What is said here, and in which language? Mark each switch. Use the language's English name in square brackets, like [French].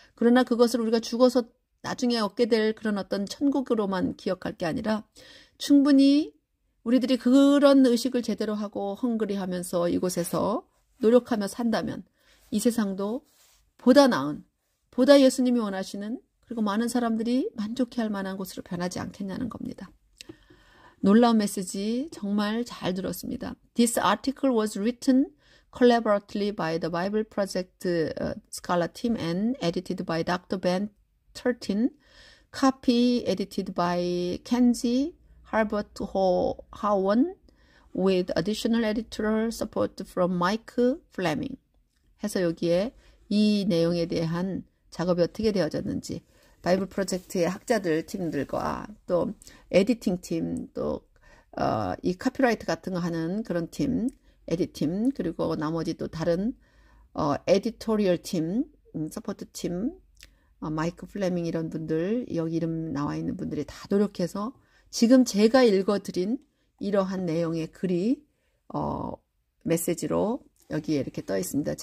[Korean] 그러나 그것을 우리가 죽어서 나중에 얻게 될 그런 어떤 천국으로만 기억할 게 아니라 충분히 우리들이 그런 의식을 제대로 하고 헝그리 하면서 이곳에서 노력하며 산다면 이 세상도 보다 나은, 보다 예수님이 원하시는 그리고 많은 사람들이 만족해할 만한 곳으로 변하지 않겠냐는 겁니다. 놀라운 메시지 정말 잘 들었습니다. [English] This article was written collaboratively by the Bible Project Scholar Team and edited by Dr. Ben Turtin. Copy edited by Kenzie Harbert Howen with additional editorial support from Mike Fleming. [Korean] 해서 여기에 이 내용에 대한 작업이 어떻게 되어졌는지 바이블 프로젝트의 학자들 팀들과 또 에디팅 팀, 또 이 카피라이트 같은 거 하는 그런 팀, 에디팀, 그리고 나머지 또 다른 에디토리얼 팀, 서포트 팀, 마이크 플레밍 이런 분들, 여기 이름 나와 있는 분들이 다 노력해서 지금 제가 읽어드린 이러한 내용의 글이 메시지로 여기에 이렇게 떠 있습니다.